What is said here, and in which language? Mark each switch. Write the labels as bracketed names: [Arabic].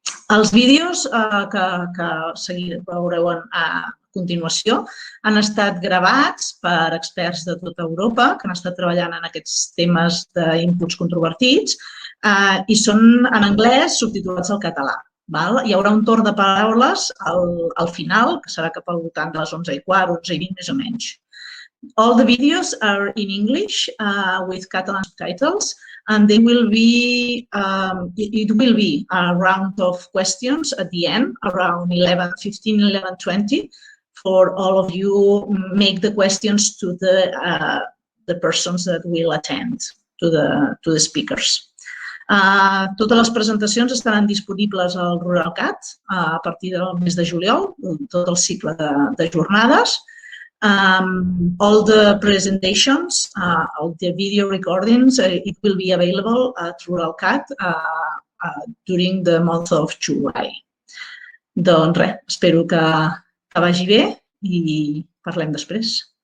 [Catalan] Els vídeos que veureu a continuació han estat gravats per experts de tota Europa que han estat treballant en aquests temes d'inputs controvertits i són en anglès subtitulats al català. Hi haurà un torn de paraules al final, que serà cap al voltant de les 11:15, 11:20 més o menys. [English] All the videos are in English with Catalan subtitles, and there will be a round of questions at the end, around 11:15, 11:20, for all of you make the questions to the persons that will attend, to the speakers. [Catalan] Totes les presentacions estaran disponibles al RuralCat a partir del mes de juliol, tot el cicle de jornades. [English] All the presentations, all the video recordings, it will be available at RuralCat during the month of July. [Catalan] Doncs res, espero que vagi bé i parlem després.